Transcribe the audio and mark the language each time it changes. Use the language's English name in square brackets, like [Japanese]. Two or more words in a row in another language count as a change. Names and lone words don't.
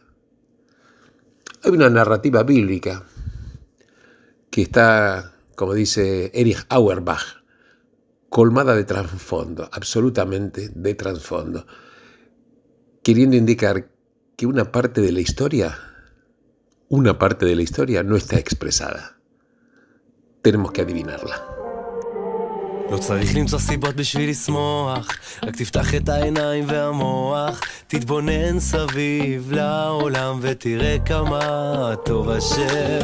[Spanish] Hay una narrativa bíblica que está, como dice Erich Auerbach, colmada de trasfondo, absolutamente de trasfondo, queriendo indicar que una parte de la historia no está expresada. Tenemos que adivinarla. [Hebrew] לא צריך למצוא סיבות בשביל לשמוח, רק תפתח את העיניים והמוח, תתבונן סביב לעולם ותראה כמה טוב השם.